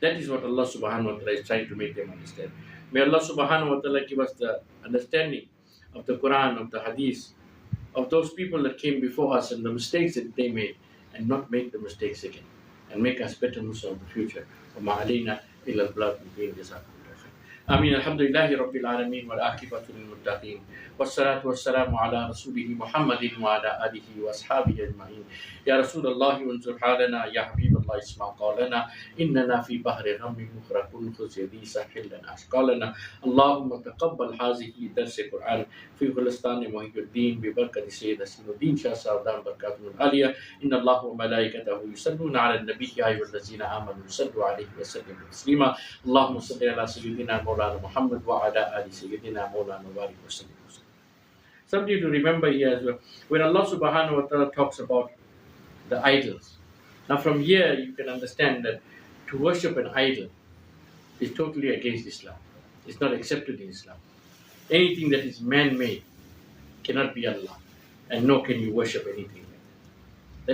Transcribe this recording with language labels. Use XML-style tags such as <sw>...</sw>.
<en>That is what Allah subhanahu wa ta'ala is trying to make them understand. May Allah subhanahu wa ta'ala give us the understanding of the Quran, of the Hadith, of those people that came before us and the mistakes that they made, and not make the mistakes again, and make us better Muslims in the future.</en> <ar>وَمَا عَلَيْنَا إِلَّا الْبَلَاغُ الْمُبِينُ. آمين. الحمد لله رب العالمين والعاقبة للمتقين والصلاة والسلام على رسوله محمد وعلى آله وأصحابه أجمعين. يا رسول الله انظر حالنا، يا حبيب الله اسمع قولنا، إننا في بحر غم مغرقون خذ يدي ساحل لنا أشقالنا. اللهم تقبل هذه درس القرآن في ghulestaana muhayyuddeen ببركة سيد الدين شاه سعدان بركاته العالية. إن الله وملائكته يصلون على النبي يا أيها الذين آمنوا صلوا عليه وسلموا تسليما. اللهم صل على سيدنا مولانا محمد وعلى آل سيدنا مولانا بارك وسلم.</ar> <en>Something to remember here as well. When Allah subhanahu wa ta'ala talks about the idols, now from here you can understand that to worship an idol is totally against Islam. It's not accepted in Islam. Anything that is man-made cannot be Allah, and nor can you worship anything like that.</en>